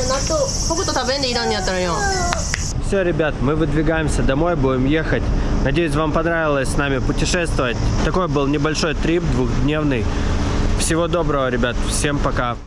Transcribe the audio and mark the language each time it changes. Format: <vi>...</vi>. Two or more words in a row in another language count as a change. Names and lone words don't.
<ja>ホブと食べんでいらんのやったらよ。</ja> <ru>Все, ребят, мы выдвигаемся домой, будем ехать. Надеюсь, вам понравилось с нами путешествовать. Такой был небольшой трип, двухдневный. Всего доброго, ребят, всем пока.</ru>